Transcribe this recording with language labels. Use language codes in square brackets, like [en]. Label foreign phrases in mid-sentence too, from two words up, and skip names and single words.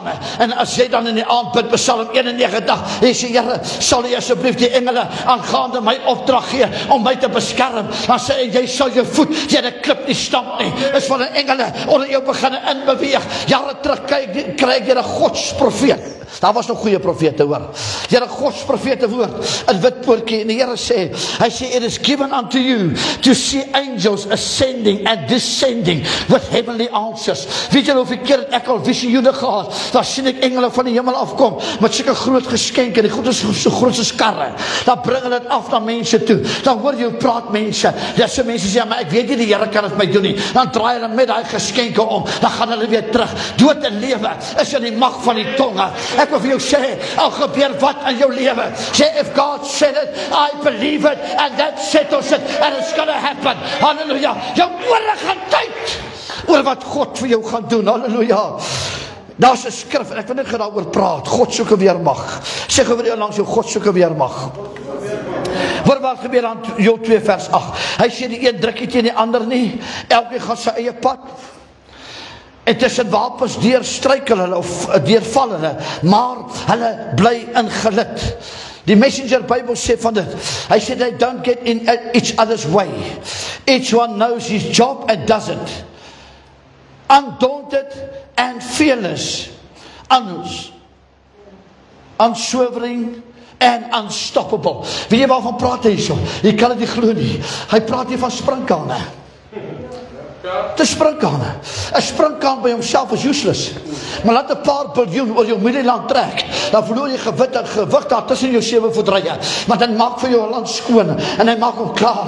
[af] En as jy dan in die aand bid, Psalm 91, jy sê, Here, sal jy asseblief die engele aangaande my opdrag gee om my te beskerm. Dan sê jy sal jou voet teen 'n klip nie stamp nie. Is van 'n engele onder jou begin inbeweeg. Jare terug kry ek deur 'n godsprofeet. Daar was nog goeie profete, hoor. Here, Gods profete woord in wit poortjie, en die Here sê, hy sê, [en] it is given unto you to see angels ascending and descending with heavenly answers. [af] Weet jy hoeveel keer het ek al visioene gehad, daar sien ek engele van die hemel afkom, met sulke groot geskenke, die goed is so groot soos karre, dan bring hulle dit af na mense toe, dan hoor jy praat mense, dat so mense sê, maar ek weet nie, die Here kan het my doen nie, dan draai hulle met die geskenke om, dan gaan hulle weer terug, dood en lewe, is in die mag van die tonge, ek wil vir jou sê, al gebeur wat in jou lewe, sê, [en] if God said it, I believe it, and that settles it, and it's gonna happen, [af] halleluja, jou ore gaan tyd, oor wat God vir jou gaan doen, halleluja, daar is 'n skrif, en ek wil net daaroor praat, God soek 'n weermag, sê gou weer langs jou, God soek 'n weermag, hoor wat gebeur aan Joel 2 vers 8, hy sê die een druk nie teen die ander nie, elkeen gaan sy eie pad, en tussen wapens deur struikel hulle, of deurval hulle, maar hulle bly in gelid. Die Messenger Bible sê van dit, hy sê [en] they don't get in each other's way, each one knows his job and does it, undaunted and fearless, unswerving and unstoppable. [af] Weet jy waarvan praat hy so? Jy kan dit nie glo nie. Hy praat hier van sprinkane. Dit is sprinkane. 'n Sprinkaan by homself is useless. Maar laat 'n paar biljoen oor jou middelland trek, dan verloor jy gewig daar tussen jou 7 voet rye. Maar dan maak vir jou land skoon, en hy maak hom klaar.